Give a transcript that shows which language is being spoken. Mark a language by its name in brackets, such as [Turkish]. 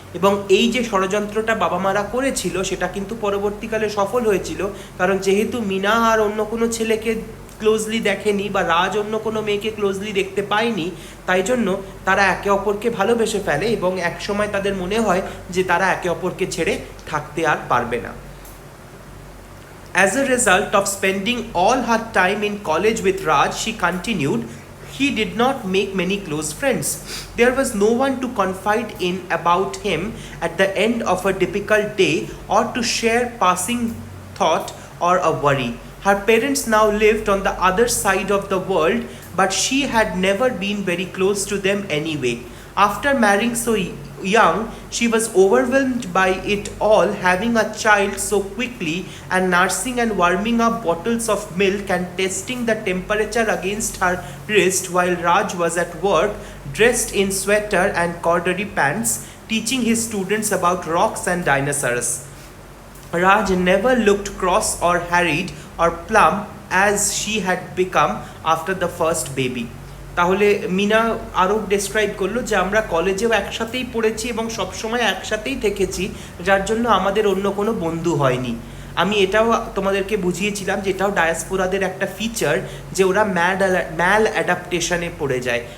[Bangla] এবং এই যে ষড়যন্ত্রটা বাবা মারা করেছিল সেটা কিন্তু পরবর্তীকালে সফল হয়েছিল, কারণ যেহেতু মিনা আর অন্য কোনো ছেলেকে ক্লোজলি দেখেনি বা রাজ অন্য কোনো মেয়েকে ক্লোজলি দেখতে পায়নি, তাই জন্য তারা একে অপরকে ভালোবেসে ফেলে এবং একসময় তাদের মনে হয় যে তারা একে অপরকে ছেড়ে থাকতে আর পারবে না। [English] As a result of spending all her time in college with Raj, she continued, he did not make many close friends. There was no one to confide in about him at the end of a difficult day or to share passing thought or a worry. Her parents now lived on the other side of the world, but she had never been very close to them anyway. After marrying so young, she was overwhelmed by it all, having a child so quickly and nursing and warming up bottles of milk and testing the temperature against her wrist while Raj was at work, dressed in sweater and corduroy pants, teaching his students about rocks and dinosaurs. Raj never looked cross or harried or plump as she had become after the first baby. [Bangla] তাহলে মিনা আরও describe করলো যে আমরা কলেজেও একসাথেই পড়েছি এবং সবসময় একসাথেই থেকেছি, যার জন্য আমাদের অন্য কোনো বন্ধু হয়নি। আমি এটাও তোমাদেরকে বুঝিয়েছিলাম যে এটাও ডায়াসপোরাদের একটা ফিচার যে ওরা ম্যাল অ্যাডাপ্টেশনে পড়ে যায়।